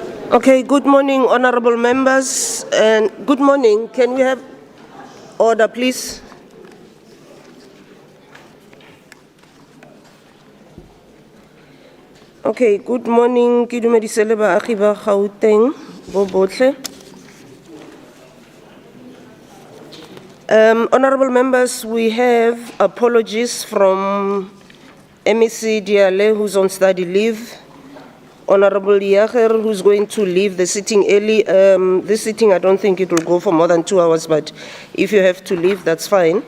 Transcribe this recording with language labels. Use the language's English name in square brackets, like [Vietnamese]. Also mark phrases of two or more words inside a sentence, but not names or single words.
[English] Okay, good morning, honorable members, and good morning. Can we have order, please? Okay, good morning. [Tswana] Ke dumedisele baagi ba Gauteng bo botlhe. [English] Honorable members, we have apologies from MEC Diale, who's on study leave. Honorable Yager, who's going to leave the sitting early. This sitting, I don't think it will go for more than 2 hours, but if you have to leave, that's fine.